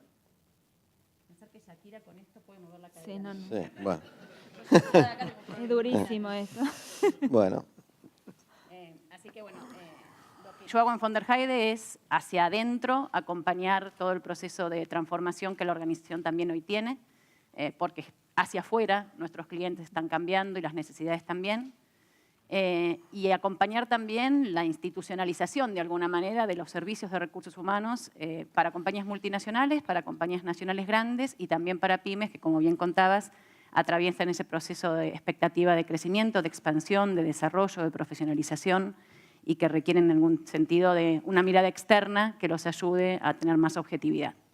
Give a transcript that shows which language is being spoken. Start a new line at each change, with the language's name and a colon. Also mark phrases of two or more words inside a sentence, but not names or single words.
Spanish: Pensar que Shakira con esto puede mover la cadera. Sí, no. Sí, bueno. Es durísimo eso. Bueno. Así que bueno, lo que yo hago en von der Heide es hacia adentro acompañar todo el proceso de transformación que la organización también hoy tiene, porque hacia afuera nuestros clientes están cambiando y las necesidades también. Y acompañar también la institucionalización, de alguna manera, de los servicios de recursos humanos para compañías multinacionales, para compañías nacionales grandes y también para pymes que, como bien contabas, atraviesan ese proceso de expectativa de crecimiento, de expansión, de desarrollo, de profesionalización y que requieren en algún sentido de una mirada externa que los ayude a tener más objetividad.